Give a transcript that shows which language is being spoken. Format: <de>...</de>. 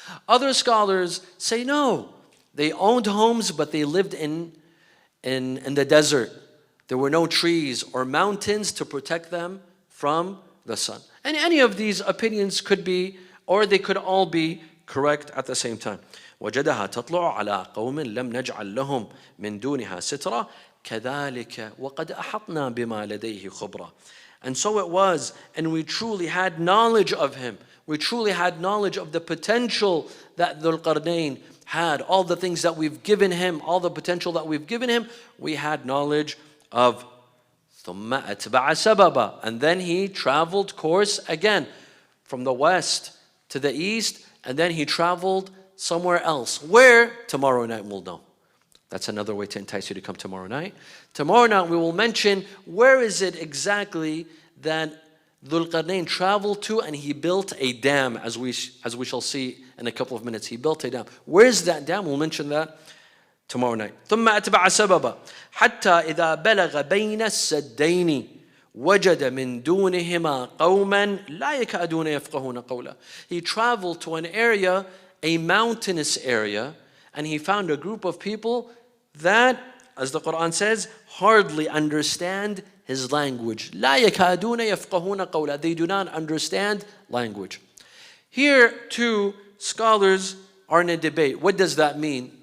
<en>Other scholars say no, they owned homes, but they lived in the desert. There were no trees or mountains to protect them from the sun. And any of these opinions could be, or they could all be correct at the same time.</en> <ar>وجدها تطلع على قوم لم نجعل لهم من دونها سترة كذلك وقد أحطنا بما لديه خبرة.</ar> <en>And so it was, and we truly had knowledge of him. We truly had knowledge of the potential that Dhul-Qarnayn had, all the things that we've given him, all the potential that we've given him, we had knowledge of.</en> <ar>ثم أتبع سببا,</ar> <en>and then he traveled course again from the west to the east, and then he traveled somewhere else. Where? Tomorrow night we'll know. That's another way to entice you to come tomorrow night. Tomorrow night we will mention where is it exactly that Dhul-Qarnayn traveled to, and he built a dam, as we shall see in a couple of minutes. He built a dam. Where is that dam? We'll mention that tomorrow night.</en> <ar>ثم أتبع سببا حتى إذا بلغ بين السدين وجد من دونهما قوما لا يكادون يفقهون قولا.</ar> <en>He traveled to an area, a mountainous area, and he found a group of people that, as the Quran says, hardly understand his language.</en> <ar>لا يكادون يفقهون قولا.</ar> <en>They do not understand language. Here too, scholars are in a debate. What does that mean?</en>